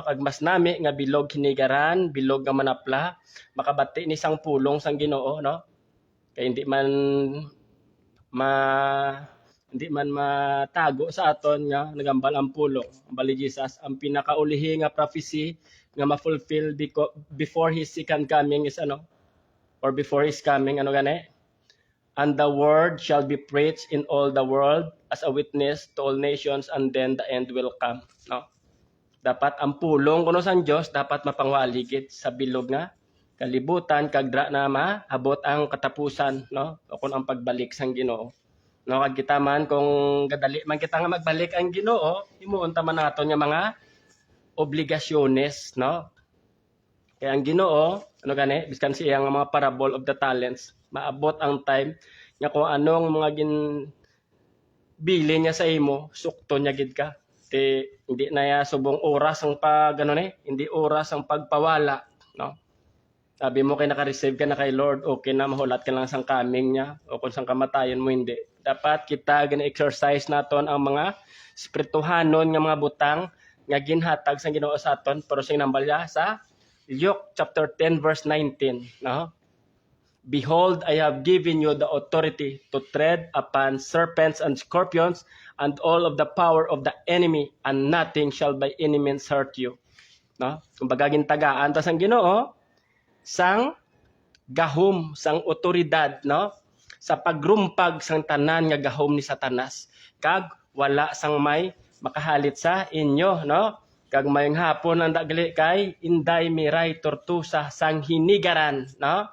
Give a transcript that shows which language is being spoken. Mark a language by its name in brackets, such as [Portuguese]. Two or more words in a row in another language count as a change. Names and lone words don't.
[Hiligaynon] Kag mas nami nga bilog hinigaran, bilog nga manapla, makabati ni sang pulong sang Ginoo, no? Kay ma hindi man matago sa aton nga nagambal ang pulong. Ang bali Jesus, ang pinakaulihi nga prophecy nga ma-fulfill [English] before his second coming [Hiligaynon] is ano? [English] Or before his coming, [Hiligaynon] ano gani? [English] And the word shall be preached in all the world as a witness to all nations, and then the end will come, [Hiligaynon] no? Dapat ang pulong kuno sang Dios dapat mapangwaligid sa bilog nga kalibutan kag dra na maabot ang katapusan, no? O kun ang pagbalik sang Ginoo. No, kag kita man kung gadali man kita nga magbalik ang Ginoo, himuon ta man naton nga mga obligasyones, no? Kaya ang Ginoo, ano gani, biskan siya nga mga [English] parable of the talents, [Hiligaynon] maabot ang time nga kung anong mga bili niya sa imo, sukto niya gid ka. Hindi na ya subong oras ang pag ano ni, hindi oras ang pagpawala, no? Sabi mo kay naka-receive ka na kay Lord, okay na mahulat ka lang sang coming niya o kung sang kamatayon mo hindi. Dapat kita gina-exercise naton ang mga spirituhanon nga mga butang nga ginhatag sang Ginoo sa aton pero sing nambalya sa Luke chapter 10 verse 19, no? [English] Behold, I have given you the authority to tread upon serpents and scorpions and all of the power of the enemy, and nothing shall by any means hurt you. [Hiligaynon] No? Kumbaga gintagaan ta sang Ginoo sang gahom sang otoridad, no? Sa pagrumpag sang tanan nga gahom ni Satanas, kag wala sang may makahalit sa inyo, no? Kag mayong hapon ang dagli kay Inday Miray Tortusa sang Hinigaran, no?